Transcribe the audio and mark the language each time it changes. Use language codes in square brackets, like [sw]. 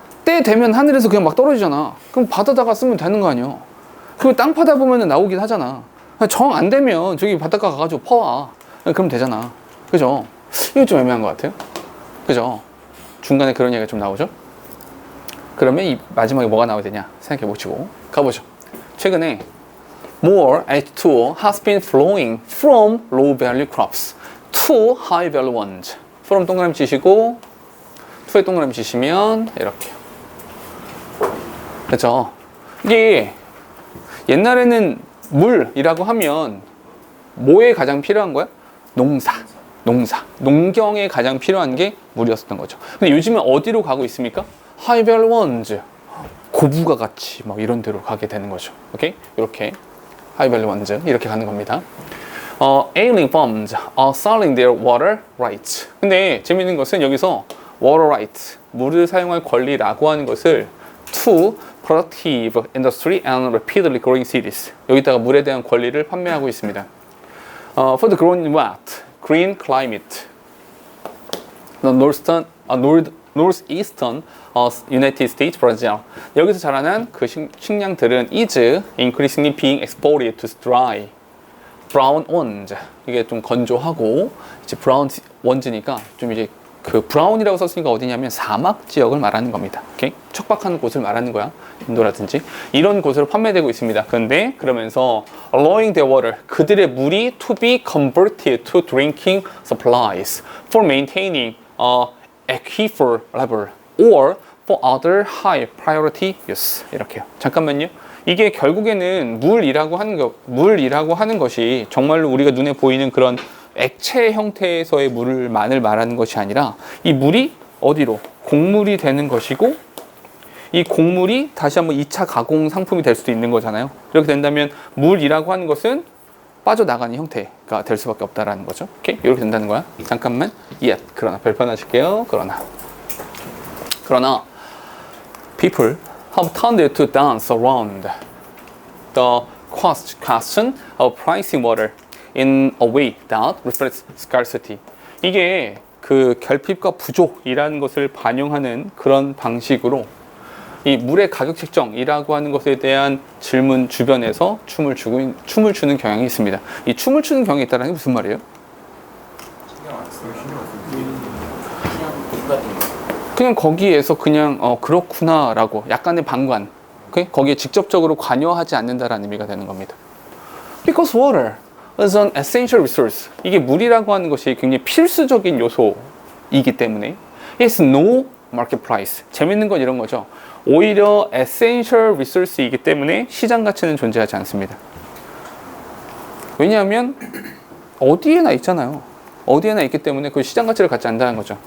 [ko] 때 되면 하늘에서 그냥 막 떨어지잖아. 그럼 바다다가 쓰면 되는 거 아니에요? 그리고 땅 파다 보면 나오긴 하잖아. 정 안 되면 저기 바닷가 가가지고 퍼와. 그럼 되잖아. 그죠? 이거 좀 애매한 것 같아요. 그죠? 중간에 그런 얘기가 좀 나오죠? 그러면 이 마지막에 뭐가 나와야 되냐 생각해 보시고 가보죠. 최근에 [en] more H2O has been flowing from low value crops to high value ones. [ko] from 동그라미 치시고 to에 동그라미 치시면 이렇게요. 그렇죠? 이게 옛날에는 물이라고 하면 뭐에 가장 필요한 거야? 농사. 농경에 가장 필요한 게 물이었었던 거죠. 근데 요즘은 어디로 가고 있습니까? [en] high value ones. [ko] 고부가 같이 막 이런 데로 가게 되는 거죠. 오케이? 이렇게 [en] high value ones [ko] 이렇게 가는 겁니다. [en] ailing farms are selling their water rights. [ko] 근데 재밌는 것은 여기서 water rights, 물을 사용할 권리라고 하는 것을 [en] to productive industry and rapidly growing cities. [ko] 여기다가 물에 대한 권리를 판매하고 있습니다. [en] For the growing what? Green climate. The northeastern United States, Brazil. [ko] 여기서 자라난 그 식량들은 [en] is increasingly being exported to dry, brown ones. [ko] 이게 좀 건조하고 이제 brown ones니까 좀 이제 그 브라운이라고 썼으니까 어디냐면 사막 지역을 말하는 겁니다. 오케이? 척박한 곳을 말하는 거야. 인도라든지 이런 곳으로 판매되고 있습니다. 그런데 그러면서 [en] allowing their water, [ko] 그들의 물이 [en] to be converted to drinking supplies for maintaining aquifer level or for other high priority use. [ko] 이렇게요. 잠깐만요. 이게 결국에는 물이라고 하는 것이 정말로 우리가 눈에 보이는 그런 액체 형태에서의 물만을 말하는 것이 아니라 이 물이 어디로? 곡물이 되는 것이고 이 곡물이 다시 한번 2차 가공 상품이 될 수도 있는 거잖아요. 이렇게 된다면 물이라고 하는 것은 빠져나가는 형태가 될 수밖에 없다라는 거죠. 오케이? 이렇게 된다는 거야. 잠깐만. 그러나 별표 하실게요. 그러나 [en] people have tended to dance around the question of pricing water. in a way that reflects scarcity. [ko] 이게 그 결핍과 부족이라는 것을 반영하는 그런 방식으로 이 물의 가격 책정이라고 하는 것에 대한 질문 주변에서 춤을 추는 경향이 있습니다. 이 춤을 추는 경향이 있다는 게 무슨 말이에요? 그냥 거기에서 그냥 그렇구나라고 약간의 방관, 오케이? 거기에 직접적으로 관여하지 않는다라는 의미가 되는 겁니다. [en] Because water is an essential resource. [ko] 이게 물이라고 하는 것이 굉장히 필수적인 요소이기 때문에 [en] it's no market price. [ko] 재밌는 건 이런 거죠. 오히려 essential resource이기 때문에 시장 가치는 존재하지 않습니다. 왜냐하면 어디에나 있잖아요. 어디에나 있기 때문에 그 시장 가치를 갖지 않는다는 거죠.